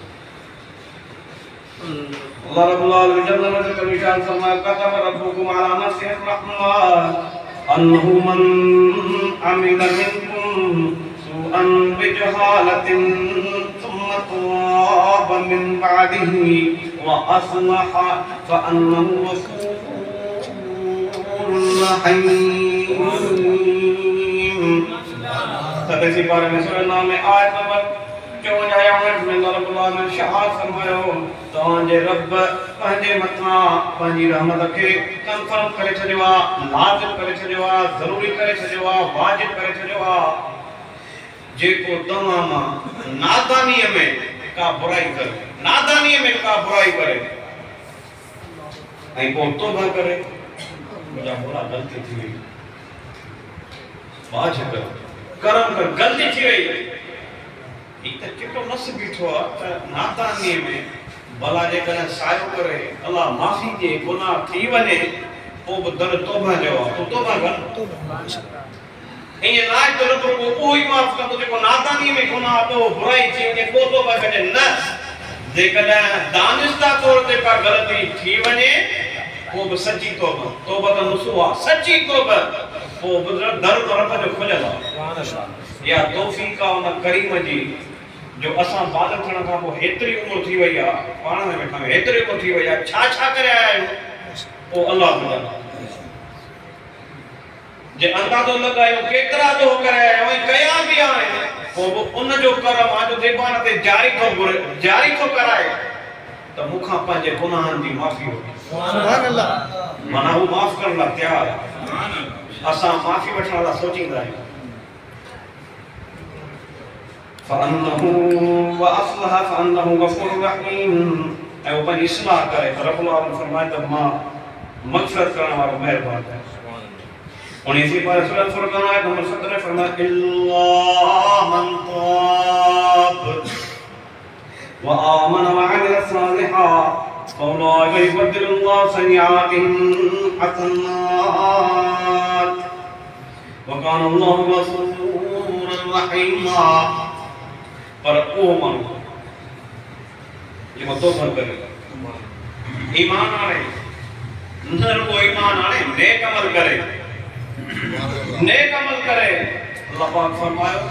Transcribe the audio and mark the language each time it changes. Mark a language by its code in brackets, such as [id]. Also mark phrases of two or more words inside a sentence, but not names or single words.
[ar] الله رب العالمين جل وجل [sd] निशान फरमाया [ar] كتب ربكم على نفسه الرحمة أنه من عمل منكم سوءا بجهالة ثم تاب من بعده وأصلح فأنه غفور رحيم [sd] तबसी पारे में सूरह नाम में आयत नंबर 54 में [ar] الله رب العالمين [sd] शहादत फरमायो तोंजे रब पंहिंजे मथा पंहिंजी रहमत के कंफर्म करे छडियो लाज़िम करे छडियो जरूरी करे छडियो वाजिब करे छडियो जेको तमाम नादानी में का बुराई करे नादानी में का बुराई करे आई को तौबा करे मुझा बोला गलती थी गई वाजिब करम कर गलती थी गई इत केतो नस बीठो नादानी में भला जे कने सायो करे अल्लाह माफी दे गुनाह थी वने ओ दर तौबा जो तो तौबा कर माशाअल्लाह ये लाज तो रब को कोई माफ कर तो नादानी में गुनाह तो बुराई थी ने को तौबा करे न जे कने दानिस्ता तौर ते का गलती थी वने वो भी सच्ची तौबा तौबा का नसुआ सच्ची तौबा वो दर रब जो खुलला [ar] سبحان الله [sd] या तौफीक और करीम जी जो असा बादल थण का वो हेतरी उम्र थी वई आ पाण में बैठा हेतरी उम्र थी वई आ छा करे आयो ओ [ar] الله تعالى [sd] जे अंदाजो लगायो केतरा जो करे आयो कया भी आए वो उन जो करम आज ज़बान ते जारी तो कराए तो मुखा पंहिंजे गुनाहनि जी माफ़ी हो [ar] सुभान अल्लाह [sd] माना वो माफ़ करण लाइ तयार आहे असां माफ़ी वठण लाइ सोचींदा आहियूं [ar] فأنه وأصلح فأنه غفور رحيم [sd] ऐं वो पंहिंजी इस्लाह करे त [ar] رب العالمين [sd] फरमाए त मां मग़फ़िरत करण वारो महिरबान आहियां उन्हीं से पर सूरत फुरक़ान आयत नंबर 17 फरमाया [ar] إلا من تاب وآمن وعمل صالحات فأولئك يبدل الله سيئاتهم حسنات وكان الله غفورا رحيما [sd] पर ओ माण्हू जेको तौबा करे ईमान आणे न रुगो ईमान आणे नेक अमल करे अल्लाह पाक फरमायो त